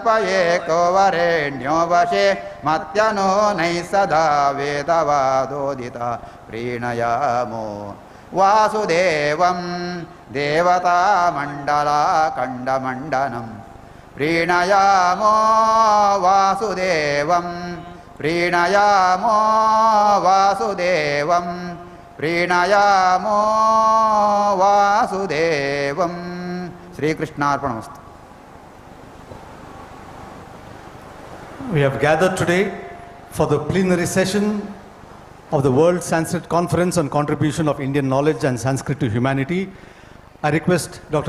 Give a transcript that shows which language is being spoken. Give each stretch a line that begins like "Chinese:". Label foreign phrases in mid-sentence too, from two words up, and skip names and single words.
Sanskrit: ಏಕೋ ವರೇಣ್ಯೋ ವಶೇ ಮತ್ಯನೋ ನೈ ಸದಾ ವೇದವಾದೋದಿತ ಪ್ರೀಣಯಾಮೋ ವಾಸುದೇವಂ ದೇವತಾ ಮಂಡಲ ಖಂಡಮಂಡನಂ ಪ್ರೀಣಯಾಮೋ ವಾಸುದೇವಂ ಪ್ರೀಣಯಾಮೋ ವಾಸುದೇವಂ ಪ್ರೀಣಯಾಮೋ ವಾಸುದೇವಂ ಶ್ರೀಕೃಷ್ಣಾರ್ಪಣಮಸ್ತು.
English: We have gathered today for the plenary session of the World Sanskrit Conference on Contribution of Indian Knowledge and Sanskrit to Humanity. I request Dr.